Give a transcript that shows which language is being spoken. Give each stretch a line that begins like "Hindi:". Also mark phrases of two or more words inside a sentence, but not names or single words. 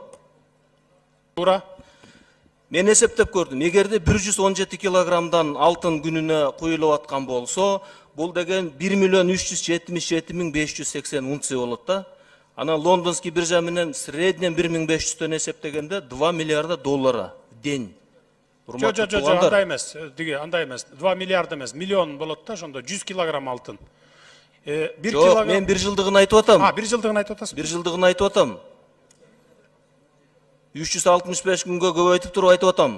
Kyrgyz: Туура. Мен эсептеп көрдүм. Эгерде 117 килограммдан алтын күнүнө куюлуп аткан болсо, бул деген 1.377.580 унция болот да. Анан лондонский биржа менен среднем 1500төн эсептегенде 2
Russian: миллиарда доллара день.
Kyrgyz: Андай эмес, андай эмес. 2 миллиард эмес, миллион болот да, ошондо 100 килограмм алтын. Жок, мен 1 жылдыгын айтып атам. 1 жылдыгын айтып атасыз. 1 жылдыгын айтып атам. 365 күнгө көбөйтүп туруп айтып атам.